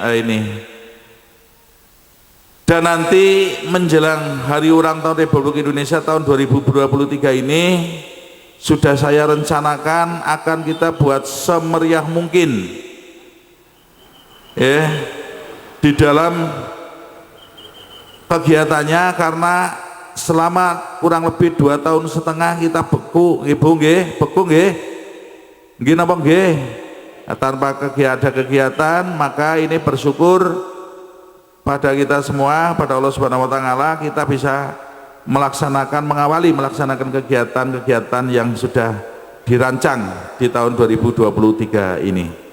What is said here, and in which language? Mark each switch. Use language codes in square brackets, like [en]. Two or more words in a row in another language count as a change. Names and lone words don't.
[id] Ini dan nanti menjelang hari ulang tahun Republik Indonesia tahun 2023 ini sudah saya rencanakan akan kita buat semeriah mungkin ya di dalam kegiatannya, karena selama kurang lebih 2,5 tahun kita beku, ibu nggih, beku nggih, [jv] nggih napa nggih, [id] tanpa ada kegiatan. Maka ini bersyukur pada kita semua, pada [ar] الله سبحانه وتعالى, [id] kita bisa mengawali melaksanakan kegiatan-kegiatan yang sudah dirancang di tahun 2023 ini.